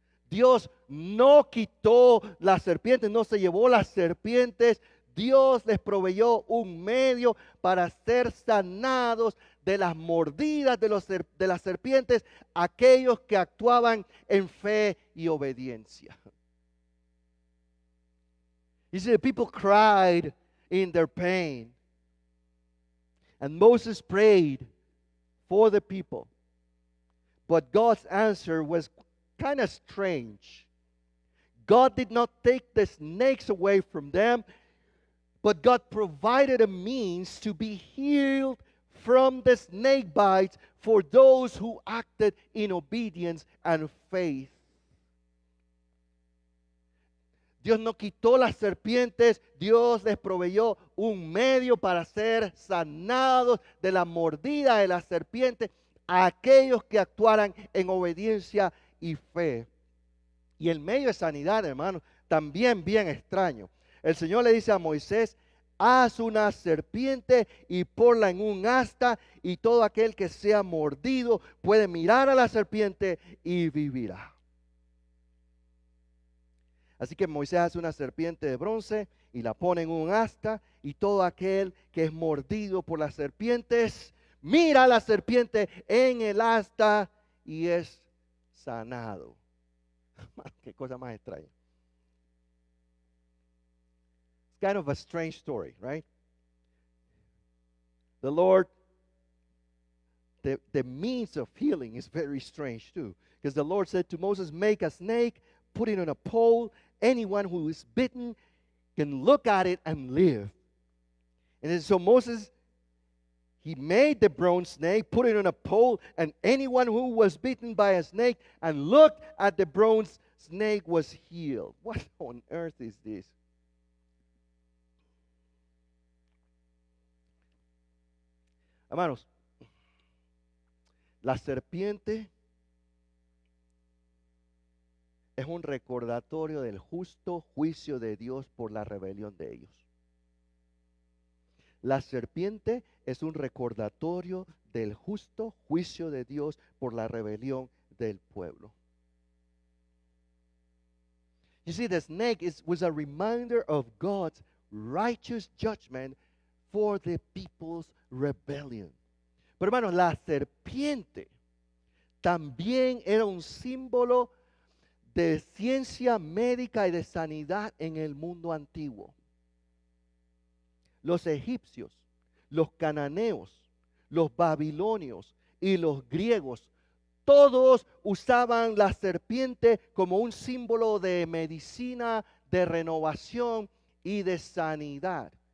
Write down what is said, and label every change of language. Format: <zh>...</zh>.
<es>Dios no quitó las serpientes, no se llevó las serpientes. Dios les proveyó un medio para ser sanados de las mordidas de las serpientes, aquellos que actuaban en fe y obediencia.</es> <en>You see, the people cried in their pain. And Moses prayed for the people. But God's answer was kind of strange. God did not take the snakes away from them, but God provided a means to be healed from the snake bites for those who acted in obedience and faith.</en> <es>Dios no quitó las serpientes, Dios les proveyó un medio para ser sanados de la mordida de las serpientes a aquellos que actuaran en obediencia y fe. Y el medio de sanidad, hermanos, también bien extraño. El Señor le dice a Moisés: haz una serpiente y ponla en un asta, y todo aquel que sea mordido puede mirar a la serpiente y vivirá. Así que Moisés hace una serpiente de bronce y la pone en un asta, y todo aquel que es mordido por las serpientes mira a la serpiente en el asta y es sanado. Qué cosa más extraña.</es> <en>It's kind of a strange story, right? The Lord, the means of healing is very strange too. Because the Lord said to Moses, make a snake, put it on a pole. Anyone who is bitten can look at it and live. And so Moses, he made the bronze snake, put it on a pole, and anyone who was bitten by a snake and looked at the bronze snake was healed. What on earth is this?</en> <es>Hermanos, la serpiente es un recordatorio del justo juicio de Dios por la rebelión de ellos. La serpiente es un recordatorio del justo juicio de Dios por la rebelión del pueblo.</es> <en>You see, the snake was a reminder of God's righteous judgment for the people's rebellion.</en> <es>Pero hermanos, la serpiente también era un símbolo de ciencia médica y de sanidad en el mundo antiguo. Los egipcios, los cananeos, los babilonios y los griegos, todos usaban la serpiente como un símbolo de medicina, de renovación y de sanidad.</es>